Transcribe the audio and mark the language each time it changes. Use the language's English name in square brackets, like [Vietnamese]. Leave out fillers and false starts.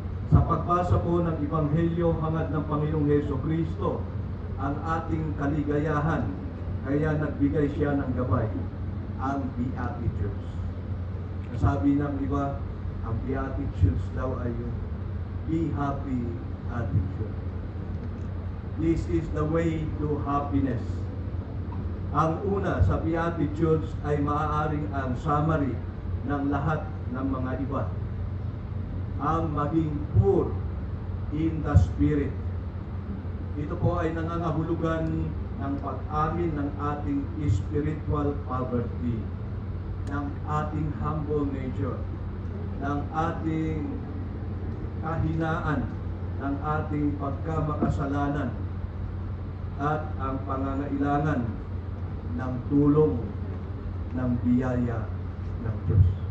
[Filipino] Sa pagbasa po ng Ebanghelyo hangad ng Panginoong Hesukristo, ang ating kaligayahan, kaya nagbigay siya ng gabay, ang Beatitudes. Sabi ng iba, ang Beatitudes daw ay yung [English] be happy attitude. This is the way to happiness. [Filipino] Ang una sa Beatitudes ay maaaring ang summary ng lahat ng mga iba. Ang maging [English] poor in the spirit. [Filipino] Ito po ay nangangahulugan ng pag-amin ng ating [English] spiritual poverty, [Filipino] ng ating [English] humble nature, [Filipino] ng ating kahinaan, ng ating pagkamakasalanan, at ang pangangailangan ng tulong ng biyaya ng Diyos.